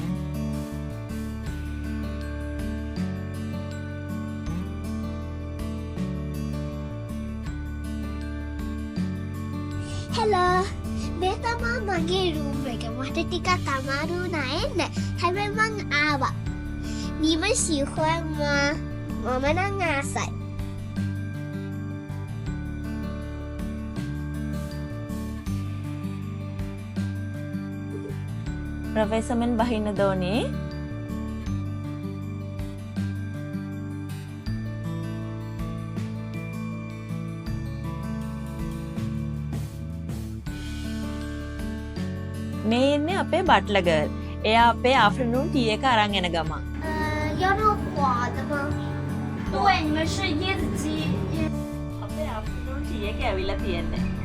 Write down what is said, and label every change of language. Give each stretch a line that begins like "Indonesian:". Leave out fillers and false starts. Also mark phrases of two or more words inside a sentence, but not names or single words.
English: Hello.
Sinhala: මේ තමා මගේ රූම් එක. මට ටිකක් අමාරු වුණා එන්න. හැබැයි මං ආවා.
Chinese: 你们喜欢吗？我们能 ආසයි.
Sinhala: ප්‍රවේශමෙන් බහින්න දෝනේ. මේ ඉන්නේ අපේ
English: butler girl.
Sinhala: එයා අපේ
English: afternoon tea
Sinhala: එක අරන් එන ගමන්.
Chinese: 要那种滑的吗？对，你们是椰子鸡。
Sinhala: අපේ
English: afternoon tea
Sinhala: එක ඇවිල්ලා තියෙන්නේ.